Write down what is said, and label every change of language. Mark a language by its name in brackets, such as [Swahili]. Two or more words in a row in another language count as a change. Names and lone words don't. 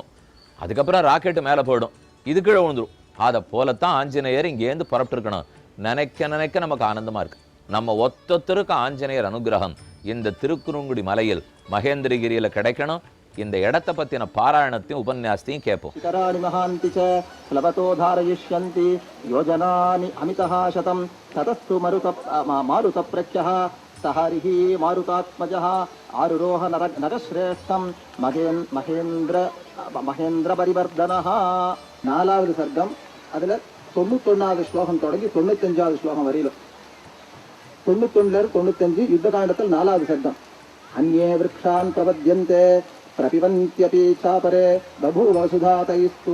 [Tamil] அதுக்கப்புறம் ராக்கெட்டு மேலே போயிடும், இது கீழே விழுந்துடும். அதை போலத்தான் ஆஞ்சநேயர் இங்கேருந்து புறப்பட்டுருக்கணும். நினைக்க நினைக்க நமக்கு ஆனந்தமாக இருக்குது. நம்ம ஒத்தொத்தருக்கு ஆஞ்சநேயர் அனுகிரகம் இந்த திருக்குறுங்குடி மலையில் மகேந்திரகிரியில் கிடைக்கணும். இந்த இடத்தை பற்றின பாராயணத்தையும் உபன்யாசத்தையும் கேட்போம். [Sanskrit] शिखराणि महान्ति च प्लवतो धारयिष्यन्ति योजनानि अमितः शतं ततस्तु मारुतप्रख्यः स हरिः मारुतात्मजः आरुरोह नरश्रेष्ठं महेन्द्रपरिवर्धनः. [Tamil] 4வது சர்க்கம், அதில் 91வது ஸ்லோகம் தொடங்கி 95வது ஸ்லோகம் வரையிலும், 91 95 யுத்தகாண்டத்தில் 4வது சர்க்கம். [Sanskrit] अन्ये वृक्षान् प्रपद्यन्ते प्रपिबन्त्यपि चापरे बभूव सुधातैस्तु